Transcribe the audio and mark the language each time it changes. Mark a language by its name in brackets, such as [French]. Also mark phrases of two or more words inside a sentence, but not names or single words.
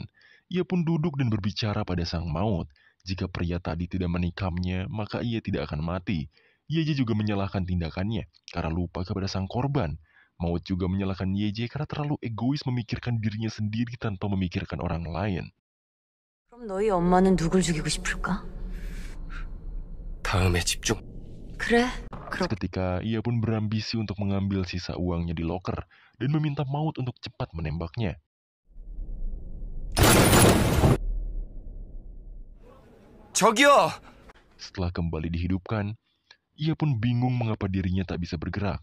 [Indonesian] Ia pun duduk dan berbicara pada sang maut. Jika pria tadi tidak menikamnya, maka ia tidak akan mati. Yeje juga menyalahkan tindakannya karena lupa kepada sang korban. Maut juga menyalahkan Yeje karena terlalu egois memikirkan dirinya sendiri tanpa memikirkan orang lain. [Korean] 그럼 너희 엄마는 누굴 죽이고 싶을까? 다음에 집중. 그래. [Indonesian] Seketika, ia pun berambisi untuk mengambil sisa uangnya di loker dan meminta Maut untuk cepat menembaknya. [Korean] 저기요! [Indonesian] Setelah kembali dihidupkan, ia pun bingung mengapa dirinya tak bisa bergerak.